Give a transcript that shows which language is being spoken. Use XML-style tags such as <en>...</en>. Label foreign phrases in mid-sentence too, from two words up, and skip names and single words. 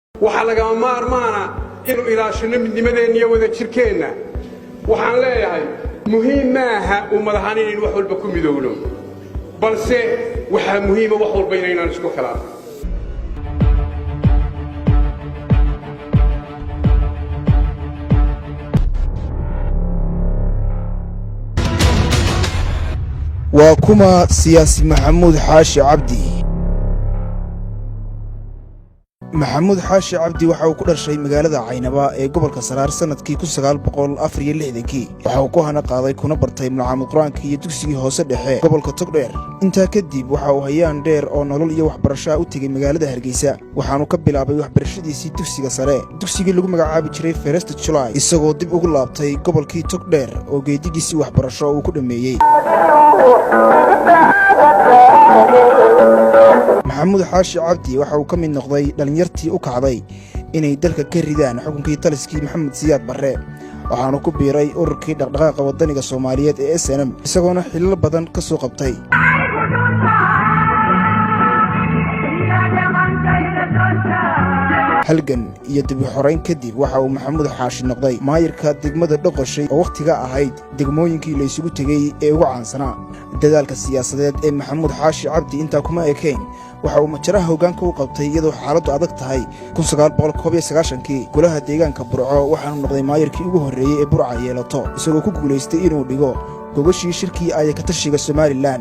<so>waxa laga maarmaana inuu ilaashino midnimadeena iyo wada jirkeena waxaan leeyahay muhiim maaha ummadahan in wax walba ku midowno balse waxa muhiim ah wax walba inaan isku khilaafno</so> <ar>وكما سياسي</ar> <so>محمود حاشي عبدي محمود حاشي عبدي waxa uu ku dhashay magaalada Caynaba ee gobolka Saraar sanadkii 1964 waxa uu ku hana qaaday kuna bartay macallin Quraanka iyo dugsigii hoose dhexe gobolka Togdheer inta kadib waxa uu hayaan dheer oo nolol iyo waxbarasho u tagay magaalada Hargeysa waxaanu ka bilaabay waxbarashadiisii dugsiga sare dugsigii lagu magacaabi jiray First July isagoo dib ugu laabtay gobolkii Togdheer oo geedigiisii waxbarasho uu ku dhameeyay محمود حاشي عبدي waxa uu ka mid noqday dhalinyartii u kacday inay dalka ka ridaan xukunkii taliskii Maxamed Siyaad Barre waxaanu ku biiray ururkii dhaqdhaqaaqa wadaniga Soomaaliyeed ee SNM isagoona xilal badan ka soo qabtay halgan iyo dib u xoreyn kadib waxa uu Maxamuud Xaashi noqday maayirka degmada Dhoqoshay oo waqtiga ahayd degmooyinkii la isugu tagay ee ugu caansanaa dadaalka siyaasadeed ee Maxamuud Xaashi Cabdi inta kuma ekeyn waxa uu majaraha hoggaanka u qabtay iyadoo xaaladdu adag tahay 1991kii golaha deegaanka Burco waxaanu noqday maayirkii ugu horeeyay ee Burco yeelato isagoo ku guuleystay inuu dhigo gobashii shirkii ay ka tashiga Somaliland</so>